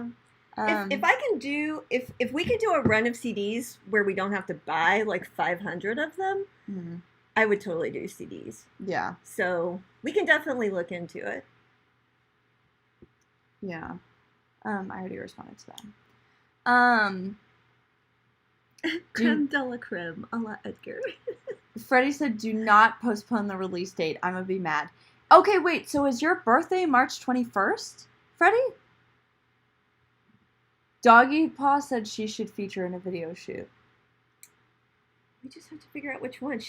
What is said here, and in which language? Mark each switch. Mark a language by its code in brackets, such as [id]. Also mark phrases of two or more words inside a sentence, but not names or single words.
[en] If I can do if we could do a run of CDs where we don't have to buy like 500 of them, I would totally do CDs. Yeah. So we can definitely look into it. Yeah. I already responded to that. [fr] Creme de la creme, a la Edgar. [en] Freddie said, "Do not postpone the release date. I'm gonna be mad." Okay, wait. So is your birthday March 21st, Freddie? Doggy Paw said she should feature in a video shoot. We just have to figure out which one.